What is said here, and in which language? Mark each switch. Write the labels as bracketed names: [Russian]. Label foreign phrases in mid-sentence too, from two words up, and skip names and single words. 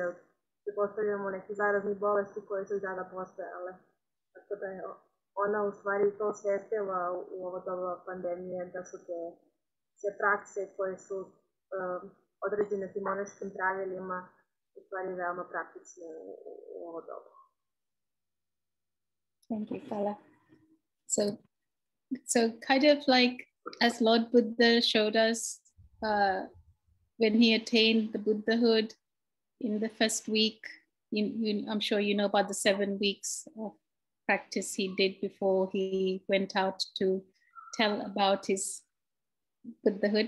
[Serbian] Pretpostavljamo neke zarazne bolesti koje su i tada postojale. Tako da je ona u stvari to osvestila u ovo doba pandemije, da su te sve prakse koje su određene tim monaškim pravilima u stvari veoma praktične u ovo doba. [English] Thank you, Kala. So kind of like as Lord Buddha showed us when he attained the Buddhahood in the first week, I'm sure you know about the 7 weeks of practice he did before he went out to tell about his Buddhahood.